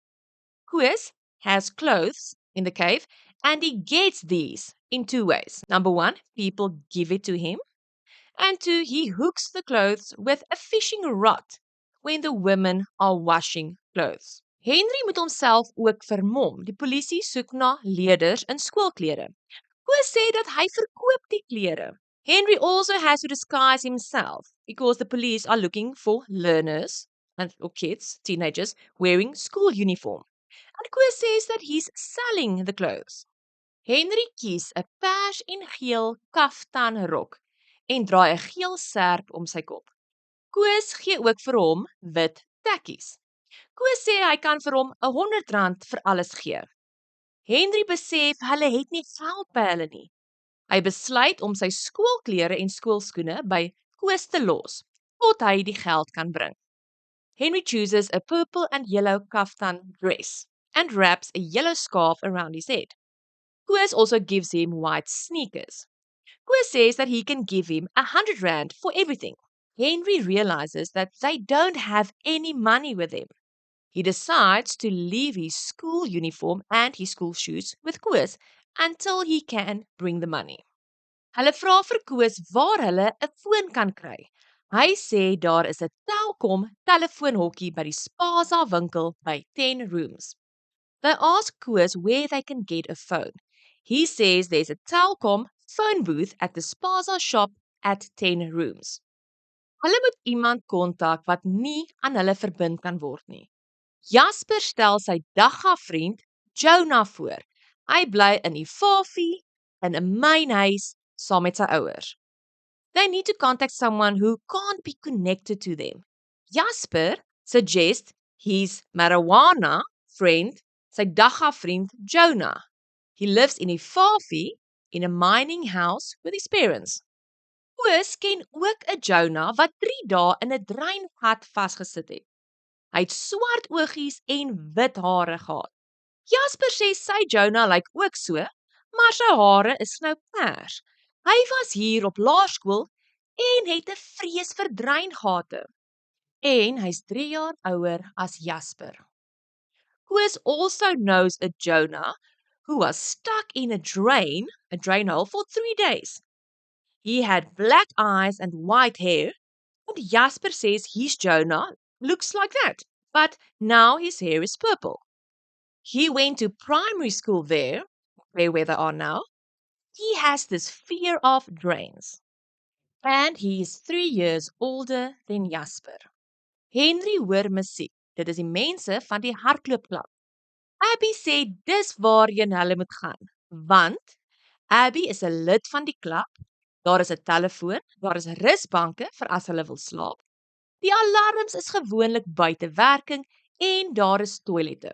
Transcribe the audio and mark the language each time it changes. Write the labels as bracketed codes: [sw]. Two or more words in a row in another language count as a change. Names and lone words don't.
[en] Koos has clothes in the cave and he gets these in 2 ways. Number 1, people give it to him. And 2, he hooks the clothes with a fishing rod when the women are washing clothes. [af] Henry moet homself ook vermom. Die polisie soek na leerders in skoolklere. Koos sê dat hy verkoop die klere. [en] Henry also has to disguise himself because the police are looking for learners or kids, teenagers, wearing school uniform. And Koos says that he's selling the clothes. [af] Henry kies 'n pers en geel kaftan rok en draai 'n geel serp om sy kop. Koos gee ook vir hom wit tekkies. Koos sê hy kan vir hom R100 vir alles gee. Henry besef hulle het nie geld by hulle nie. Hy besluit om sy skoolklere en skoolskoene by Koos te los tot hy die geld kan bring. [en] Henry chooses a purple and yellow kaftan dress and wraps a yellow scarf around his head. Koos also gives him white sneakers. Koos says that he can give him R100 for everything. Henry realizes that they don't have any money with him. He decides to leave his school uniform and his school shoes with Koos until he can bring the money. [af] Hulle vra vir Koos waar hulle 'n foon kan kry. Hy sê daar is 'n Telkom telefoonhokkie by die Spaza winkel by 10 Rooms. [en] They ask Koos where they can get a phone. He says there's a Telkom phone booth at the Spaza shop at 10 Rooms. [af] Hulle moet iemand kontak wat nie aan hulle verbind kan word nie. Jasper stel sy dagga-vriend Jonah voor. Hy bly in Ifafi in 'n mynhuis saam met sy ouers. [en] They need to contact someone who can't be connected to them. Jasper suggests his marijuana friend, [af] sy dagga-vriend Jonah. [en] He lives in Ifafi in a mining house with his parents. [af] Koos ken ook 'n Jonah wat 3 dae in 'n dreingat vasgesit het. Hy het swart oogies en wit hare gehad. Jasper sê sy Jonah lyk ook so, maar sy hare is nou pers. Hy was hier op laerskool en het 'n vrees vir dreingate. En hy's 3 jaar ouer as Jasper. [en] Koos also knows a Jonah who was stuck in a drain hole for 3 days. He had black eyes and white hair, and Jasper says his Jonah looks like that, but now his hair is purple. He went to primary school there, where they are now. He has this fear of drains, and he is 3 years older than Jasper. [af] Henry hoor musiek. Dit is die mense van die hardloopklub. Abby sê dis waarheen hulle moet gaan, want Abby is 'n lid van die klub. Daar is 'n telefoon, daar is rusbanke vir as hulle wil slaap. Die alarms is gewoonlik buite werking en daar is toilette.